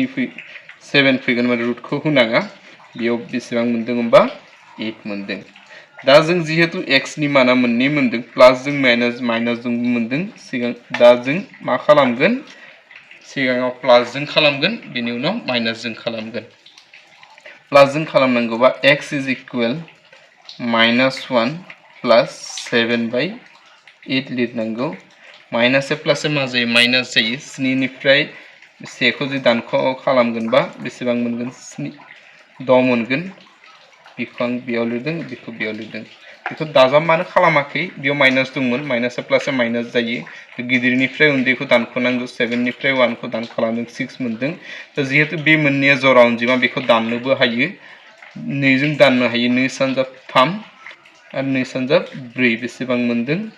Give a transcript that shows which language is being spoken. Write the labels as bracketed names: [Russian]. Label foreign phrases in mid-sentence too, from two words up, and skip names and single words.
[Bodo] 7 फैगोन माने रुटखौ होनाङा बेयाव बेसेबां मोनदों होनबा 8 मोनदों दा जों जिहेतु x नि माना मोननै मोनदों प्लस जों माइनास जों मोनदों सिगां दा जों मा खालामगोन सिगाङाव प्लस जों खालामगोन बेनि उनाव माइनास जों खालामगोन प्लस जों खालामनांगौबा [English] x is equal [Bodo] -1 प्लस 7/8 लिरनांगौ [English] minus plus [Bodo] मा जायो माइनास जायो 7 निफ्राय 1 खौ जुदि दानख' खालामगोनबा बेसेबां मोनगोन 6 मोनगोन बेखौ आं बेयाव लिरदों बेखौ बेयाव लिरदों बेखौ दाजाब मानो खालामाखै बेयाव माइनास दंमोन [English] minus plus minus [Bodo] जायो गिदिरनिफ्राय उन्दैखौ दानख'नांगौ 7 निफ्राय 1 खौ दान खालामदों 6 मोनदों दा जिहेतु बे मोननैया जरा अनजिमा बेखौ दाननोबो हायो 2 जों दाननो हायो 2 सानजाब 3 आरो 2 सानजाब 4 बेसेबां मोनदों